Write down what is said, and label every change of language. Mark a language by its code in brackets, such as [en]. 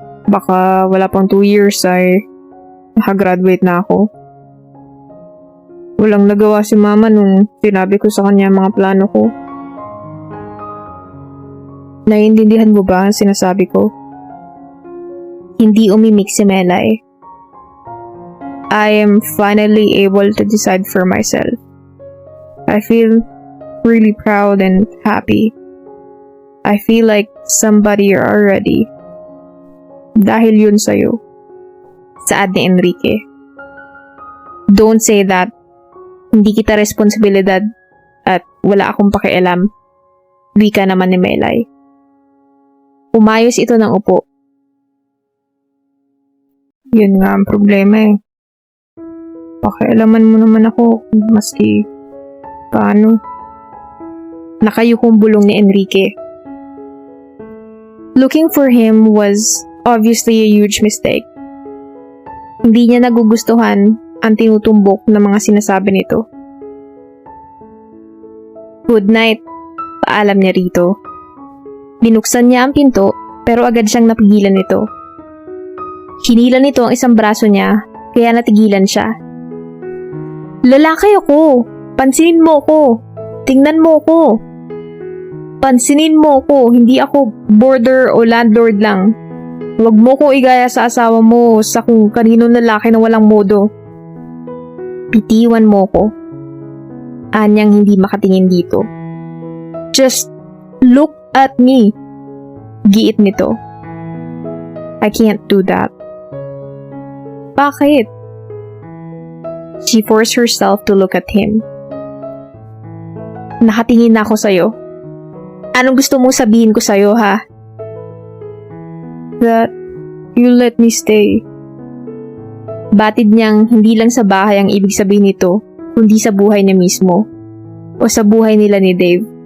[tl] Baka wala pang 2 years ay nakagraduate na ako. Walang nagawa si mama nung sinabi ko sa kanya mga plano ko. Naiintindihan mo ba ang sinasabi ko? Hindi umimik si Melay. [en] I am finally able to decide for myself. I feel really proud and happy. I feel like somebody already. [tl] Dahil yun sa'yo. Saad ni Enrique. [en] Don't say that. [tl] Hindi kita responsibilidad at wala akong pakialam. Wika naman ni Melay. Umayos ito ng upo. Yun nga ang problema eh. Pakialaman mo naman ako maski paano. Nakayukong bulong ni Enrique. [en] Looking for him was obviously a huge mistake. [tl] Hindi niya nagugustuhan ang tinutumbok ng mga sinasabi nito. [en] Good night, [tl] paalam niya rito. Binuksan niya ang pinto pero agad siyang napigilan nito. Hinila nito ang isang braso niya kaya natigilan siya. Lalaki ako! Pansinin mo ko! Tingnan mo ko! Pansinin mo ko! Hindi ako boarder o landlord lang. Huwag mo ko igaya sa asawa mo sa kung kaninong lalaki na walang modo. Bitiwan mo ko. Anyang hindi makatingin dito. [en] Just look at me. [tl] Giit nito. [en] I can't do that. [tl] Bakit? [en] She forced herself to look at him. [tl] Nakatingin na ako sa'yo. Anong gusto mong sabihin ko sa'yo, ha? [en] That you let me stay. [tl] Batid niyang hindi lang sa bahay ang ibig sabihin nito, kundi sa buhay niya mismo. O sa buhay nila ni Dave.